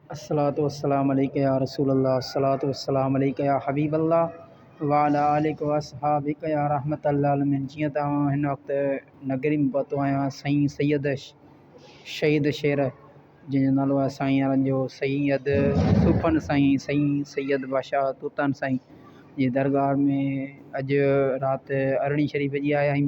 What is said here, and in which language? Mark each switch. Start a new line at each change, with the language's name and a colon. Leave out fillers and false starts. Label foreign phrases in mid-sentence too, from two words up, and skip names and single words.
Arabic: الصلاة والسلام عليك يا رسول الله الصلاة والسلام عليك يا حبيب الله وعلى آلك وأصحابك يا رحمة العالمين.
Sindhi: जियां तव्हां हिन वक़्तु नगरी में पहुतो आहियां साईं सैयद शहीद शेर जंहिंजो नालो आहे साईं यारनि जो सैयद सूफ़न साईं सैयद बादशाह तूतन साईं जी दरगाह में अॼु राति अरणी शरीफ़ जी आया आहियूं।